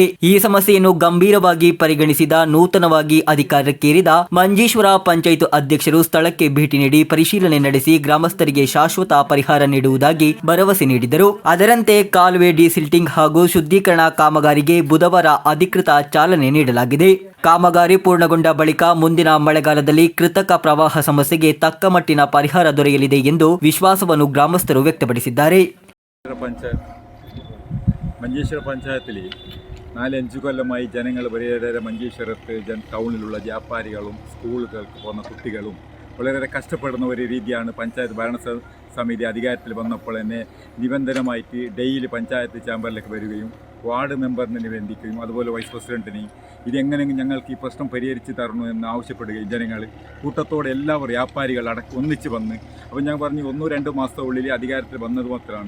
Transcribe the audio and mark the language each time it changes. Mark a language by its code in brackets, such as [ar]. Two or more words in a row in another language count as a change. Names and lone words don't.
[kn] ಈ ಸಮಸ್ಯೆಯನ್ನು ಗಂಭೀರವಾಗಿ ಪರಿಗಣಿಸಿದ ನೂತನವಾಗಿ ಅಧಿಕಾರಕ್ಕೇರಿದ ಮಂಜೇಶ್ವರ ಪಂಚಾಯತ್ ಅಧ್ಯಕ್ಷರು ಸ್ಥಳಕ್ಕೆ ಭೇಟಿ ನೀಡಿ ಪರಿಶೀಲನೆ ನಡೆಸಿ ಗ್ರಾಮಸ್ಥರಿಗೆ ಶಾಶ್ವತ ಪರಿಹಾರ ನೀಡುವುದಾಗಿ ಭರವಸೆ ನೀಡಿದರು. ಅದರಂತೆ ಕಾಲುವೆ ಡಿಸಿಲ್ಟಿಂಗ್ ಹಾಗೂ ಶುದ್ಧೀಕರಣ ಕಾಮಗಾರಿಗೆ ಬುಧವಾರ ಅಧಿಕೃತ ಚಾಲನೆ ನೀಡಲಾಗಿದೆ. ಕಾಮಗಾರಿ ಪೂರ್ಣಗೊಂಡ ಬಳಿಕ ಮುಂದಿನ ಮಳೆಗಾಲದಲ್ಲಿ ಕೃತಕ ಪ್ರವಾಹ ಸಮಸ್ಯೆಗೆ ತಕ್ಕ ಮಟ್ಟಿನ ಪರಿಹಾರ ದೊರೆಯಲಿದೆ ಎಂದು വിശ്വാസವನ್ನು ಗ್ರಾಮಸ್ಥರು ವ್ಯಕ್ತಪಡಿಸಿದ್ದಾರೆ. [ml] മഞ്ചേശ്വര പഞ്ചായത്തിൽ 4-5 കൊല്ലമായി ജനങ്ങൾ വളരെയേറെ മഞ്ചേശ്വരത്ത് ടൗണിലുള്ള വ്യാപാരികളും സ്കൂളുകൾക്ക് പോകുന്ന കുട്ടികളും വളരെയേറെ കഷ്ടപ്പെടുന്ന ഒരു രീതിയാണ്. പഞ്ചായത്ത് ഭരണസമിതി അധികാരത്തിൽ വന്നപ്പോൾ തന്നെ നിബന്ധനമായിട്ട് ഡെയിലി പഞ്ചായത്ത് ചാമ്പറിലേക്ക് വരികയും വാർഡ് മെമ്പറിനെ നിബന്ധിക്കുകയും അതുപോലെ വൈസ് പ്രസിഡന്റിനെയും ഇതെങ്ങനെയെങ്കിലും ഞങ്ങൾക്ക് ഈ പ്രശ്നം പരിഹരിച്ച് തരണമെന്ന് ആവശ്യപ്പെടുകയും ജനങ്ങൾ കൂട്ടത്തോടെ എല്ലാവരും വ്യാപാരികൾ ഒന്നിച്ച് വന്ന് അപ്പോൾ ഞാൻ പറഞ്ഞു 1-2 മാസത്തിനുള്ളിൽ അധികാരത്തിൽ വന്നത് മാത്രമാണ്.